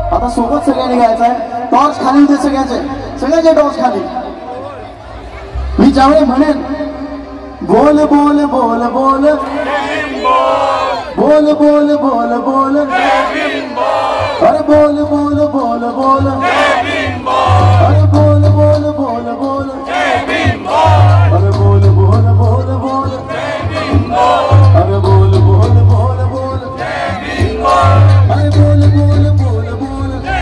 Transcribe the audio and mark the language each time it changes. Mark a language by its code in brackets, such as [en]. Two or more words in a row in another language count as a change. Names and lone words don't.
[mr] सोबत सगळ्यांनी गायचं आहे. टॉर्च खाली होते सगळ्याचे टॉर्च खाली. मी ज्यावेळी म्हणेन बोल बोल बोल बोल बोल बोल बोल बोल अरे बोल बोल बोल बोल अरे बोल बोल बोल बोल अरे बोल बोल बोल बोल अरे बोल बोल बोल बोल अरे बोल बोल बोल बोल.